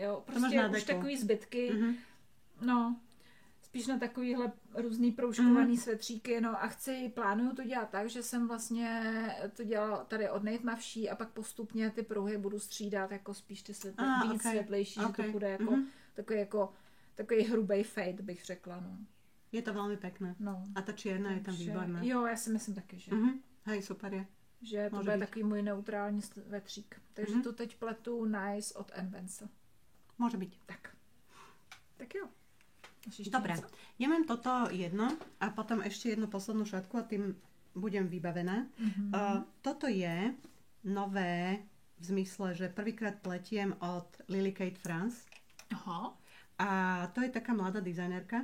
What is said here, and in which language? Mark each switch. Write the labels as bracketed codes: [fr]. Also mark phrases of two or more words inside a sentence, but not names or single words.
[cs] Jo, prostě už takový zbytky. No, spíš na takovýhle různý proužkovaný svetříky, no a plánuju to dělat tak, že jsem vlastně to dělala tady od nejtmavší a pak postupně ty pruhy budu střídat jako spíš ty víc světlejší, že to bude jako takový hrubý fade, bych řekla, no. Je to velmi pěkné. No. [sk] A ta čierna je tam výborná. [cs] Jo, já si myslím taky, že. [sk] Hej, super je. [cs] Že to bude takový můj neutrální svetřík. Takže tu teď pletu Nice od Envence. Může být. Tak jo. [sk] Dobre, ja mám toto jedno a potom ešte jednu poslednú šatku a tým budem vybavená. Toto je nové v zmysle, že prvýkrát pletiem od Lily Kate France. Aha. A to je taká mladá dizajnerka.